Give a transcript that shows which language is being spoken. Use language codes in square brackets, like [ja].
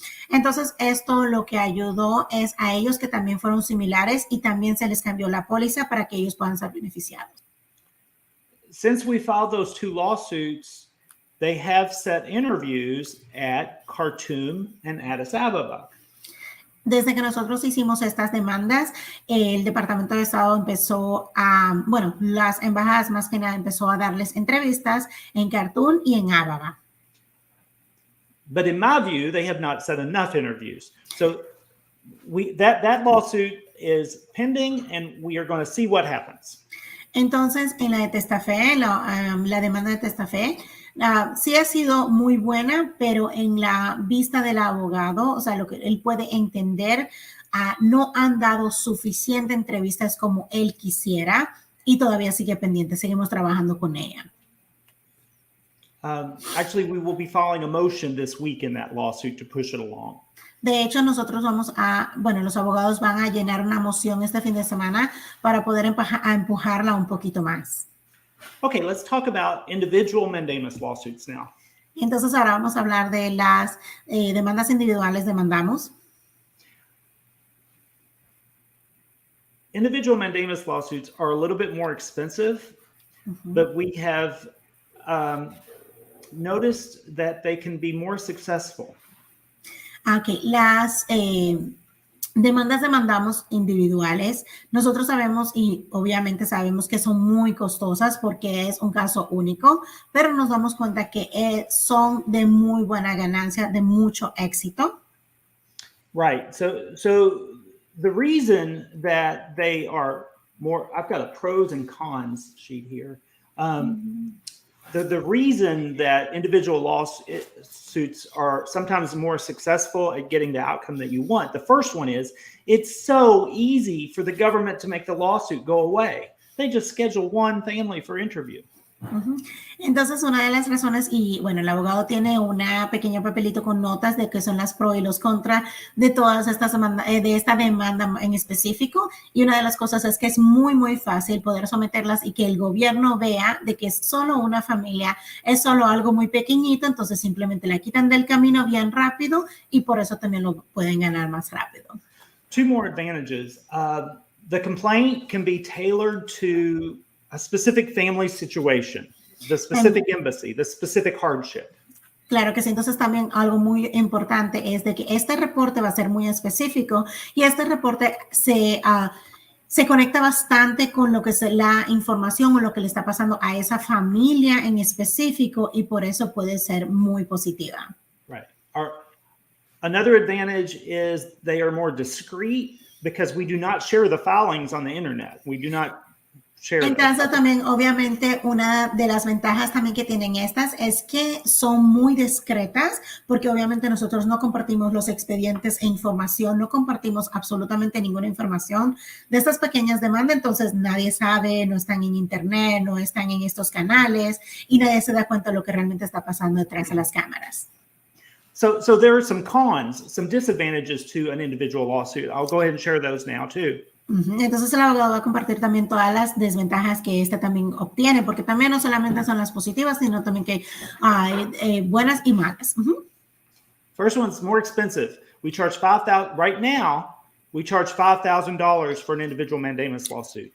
[es] Entonces esto lo que ayudó es a ellos que también fueron similares y también se les cambió la póliza para que ellos puedan ser beneficiados. [en] Since we filed those 2 lawsuits, they have set interviews at Khartoum and Addis Ababa. [es] Desde que nosotros hicimos estas demandas, el Departamento de Estado empezó las embajadas más que nada empezó a darles entrevistas en Khartoum y en Ababa. [en] But in my view, they have not set enough interviews. So that lawsuit is pending, and we are going to see what happens. [es] Entonces, en la de Testafe, la demanda de Testafe, sí ha sido muy buena, pero en la vista del abogado, o sea, lo que él puede entender, no han dado suficiente entrevistas como él quisiera y todavía sigue pendiente. Seguimos trabajando con ella. [en] Actually, we will be filing a motion this week in that lawsuit to push it along. [es] De hecho, nosotros los abogados van a llenar una moción este fin de semana para poder empujarla un poquito más. [en] Okay, let's talk about individual mandamus lawsuits now. [es] Entonces, ahora vamos a hablar de las demandas individuales demandamos. [en] Individual mandamus lawsuits are a little bit more expensive, but we have noticed that they can be more successful. [es] Okay, las demandamos individuales. Nosotros sabemos y obviamente sabemos que son muy costosas porque es un caso único, pero nos damos cuenta que son de muy buena ganancia, de mucho éxito. [en] Right. So the reason that they are more, I've got a pros and cons sheet here. The reason that individual lawsuits are sometimes more successful at getting the outcome that you want. The first one is it's so easy for the government to make the lawsuit go away. They just schedule one family for interview. [es] Entonces, una de las razones, y bueno, el abogado tiene una pequeño papelito con notas de qué son las pros y los contra de todas estas demandas, de esta demanda en específico, y una de las cosas es que es muy, muy fácil poder someterlas y que el gobierno vea de que es solo una familia, es solo algo muy pequeñito, entonces simplemente la quitan del camino bien rápido y por eso también lo pueden ganar más rápido. [en] 2 more advantages. The complaint can be tailored to a specific family situation, the specific embassy, the specific hardship. [es] Claro que sí. Entonces también algo muy importante es de que este reporte va a ser muy específico y este reporte se se conecta bastante con lo que es la información o lo que le está pasando a esa familia en específico y por eso puede ser muy positiva. [en] Right. Another advantage is they are more discreet because we do not share the filings on the internet. We do not share. [es] Entonces también, obviamente, una de las ventajas también que tienen estas es que son muy discretas porque obviamente nosotros no compartimos los expedientes e información, no compartimos absolutamente ninguna información de estas pequeñas demandas, entonces nadie sabe, no están en internet, no están en estos canales y nadie se da cuenta de lo que realmente está pasando detrás de las cámaras. [en] So there are some cons, some disadvantages to an individual lawsuit. I'll go ahead and share those now too. [es] Entonces el abogado va a compartir también todas las desventajas que este también obtiene, porque también no solamente son las positivas, sino también que hay buenas y malas. [en] First one's more expensive. We charge $5,000 right now. We charge $5,000 for an individual mandamus lawsuit.